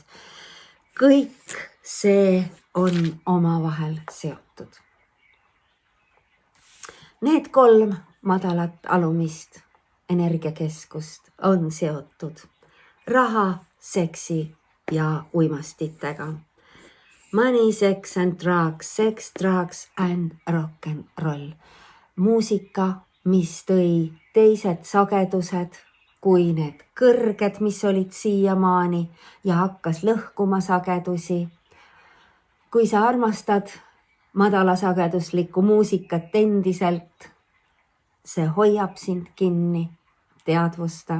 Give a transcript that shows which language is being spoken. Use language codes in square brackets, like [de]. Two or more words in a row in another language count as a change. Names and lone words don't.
[et] Kõik see on omavahel seotud. Need 3 madalat alumist energiakeskust on seotud raha, seksi ja uimastitega. [en] Money, sex and drugs, sex, drugs and rock and roll. [et] Muusika, mis tõi teised sagedused kui need kõrged, mis olid siiamaani ja hakkas lõhkuma sagedusi. Kui sa armastad madalasageduslikku muusikat endiselt, see hoiab sind kinni, teadvusta.